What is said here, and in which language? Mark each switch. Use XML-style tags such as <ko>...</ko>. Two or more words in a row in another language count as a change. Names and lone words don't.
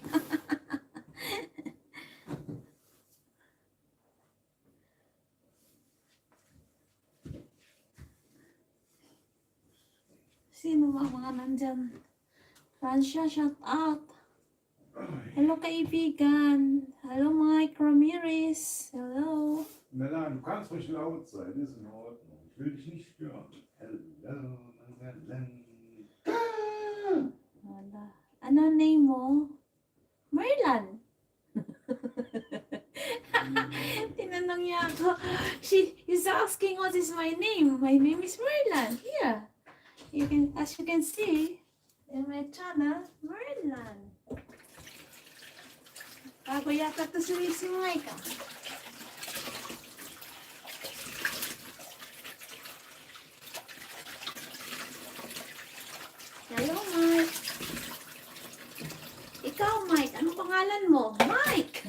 <tl>Sino ba mga nandyan? Francia, shout out. Hello, kaibigan. Hello, Mike Ramirez. Hello.</tl> <de>Mella, du kannst ruhig laut sein, ist in Ordnung. Ich will dich nicht stören.</de> <tl>Hello. Wala. Ano name mo? Merlan. Tinanong niya ako.</tl> <en>He's asking what is my name. My name is Merlan. Here. As you can see in my channel, Merlan.</en> <tl>Bago yata ito si Mike. Hello, Mike. Ikaw, Mike. Anong pangalan mo? Mike!</tl>